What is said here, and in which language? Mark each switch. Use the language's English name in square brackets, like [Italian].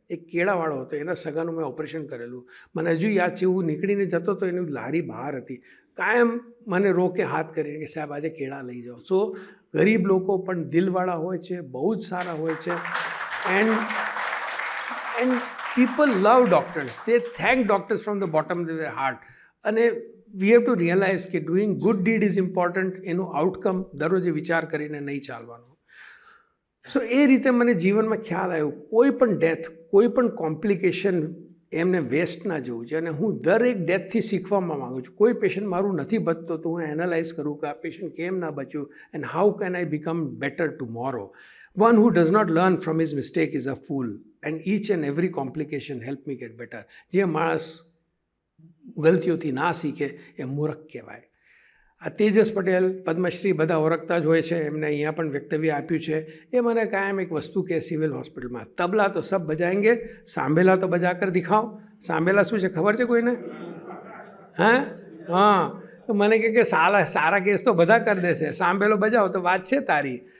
[Gujarati] એક કેળાવાળો હતો, એના સગાનું મેં ઓપરેશન કરેલું. મને હજુ યાદ છે, હું નીકળીને જતો તો એની લારી બહાર હતી. કાયમ મને રોકે હાથ કરીને કે સાહેબ આજે કેળા લઈ જાઓ. સો ગરીબ લોકો પણ દિલવાળા હોય છે, બહુ જ સારા હોય છે. [English] And people love doctors. They thank doctors from the bottom of their heart. [Gujarati] અને [English] we have to realize કે doing good deed is important. [Gujarati] એનું આઉટકમ દરરોજ વિચાર કરીને નહીં ચાલવાનું. સો એ રીતે મને જીવનમાં ખ્યાલ આવ્યો કોઈ પણ ડેથ, કોઈ પણ કોમ્પ્લિકેશન એમને વેસ્ટ ના જવું છે. અને હું દરેક ડેથથી શીખવામાં માગું છું. કોઈ પેશન્ટ મારું નથી બચતો તો હું એનાલાઇઝ કરું કે આ પેશન્ટ કેમ ના બચ્યું [English] And how can I become better tomorrow. One who does not learn from his mistake is a fool, and each and every complication help me get better. [Gujarati] જે માણસ ગલતીઓથી ના શીખે એ મૂર્ખ કહેવાય. આ તેજસ પટેલ પદ્મશ્રી બધા ઓળખતા જ હોય છે, એમને અહીંયા પણ વક્તવ્ય આપ્યું છે. એ મને કાયમ એક વસ્તુ કે સિવિલ હોસ્પિટલમાં [Hindi] તબલા તો સબ બજાએંગે, સાંભેલા તો બજા કર દિખાઓ. [Gujarati] સાંભેલા શું છે ખબર છે કોઈને? હા, તો મને કે સારા કેસ તો બધા કરી દેશે, સાંભેલો બજાવો તો વાત છે તારી.